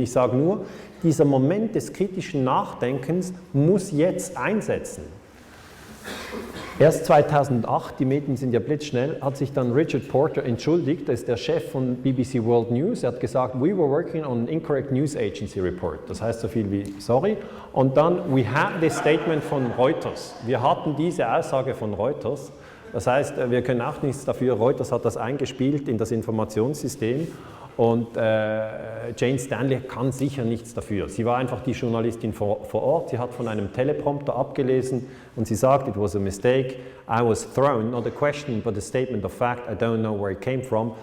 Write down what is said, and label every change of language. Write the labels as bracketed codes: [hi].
[de] Ich sage nur, dieser Moment des kritischen Nachdenkens muss jetzt einsetzen. Erst 2008, die Medien sind ja blitzschnell, hat sich dann Richard Porter entschuldigt, das ist der Chef von BBC World News. Er hat gesagt, [en] we were working on an incorrect news agency report. [de] Das heißt so viel wie sorry. Und dann, [en] we had this statement von Reuters. [de] Wir hatten diese Aussage von Reuters. Das heißt, wir können auch nichts dafür. Reuters hat das eingespielt in das Informationssystem. Und Jane Stanley kann sicher nichts dafür. Sie war einfach die Journalistin vor Ort, sie hat von einem Teleprompter abgelesen und sie sagt, [en] it was a mistake, I was thrown, not a question, but a statement of fact, I don't know where it came from.